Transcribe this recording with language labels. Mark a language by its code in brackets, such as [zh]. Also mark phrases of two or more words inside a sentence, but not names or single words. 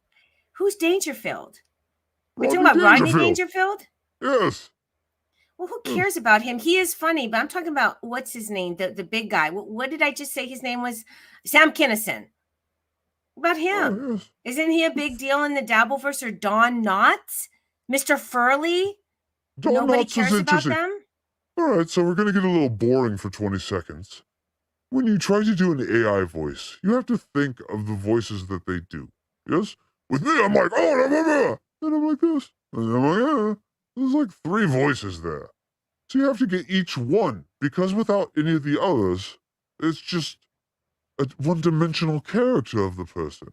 [en] Who's Dangerfield? We're Rodney talking about Rodney Dangerfield. Dangerfield? Yes. Well, who cares about him? He is funny, but I'm talking about what's his name, the big guy. What did I just say his name was? Sam Kinison. What about him? Oh, yes. Isn't he a big deal in the Dabbleverse? Or Don Knotts? Mr. Furley? Don Nobody Knotts is cares about interesting. them? All right, so we're going to get a little boring for 20 seconds. When you try to do an AI voice, you have to think of the voices that they do. Yes? With me, I'm like, oh, blah, blah, blah. And I'm like this. And I'm like, yeah. There's like 3 voices there. So you have to get each one, because without any of the others, it's just a one-dimensional character of the person.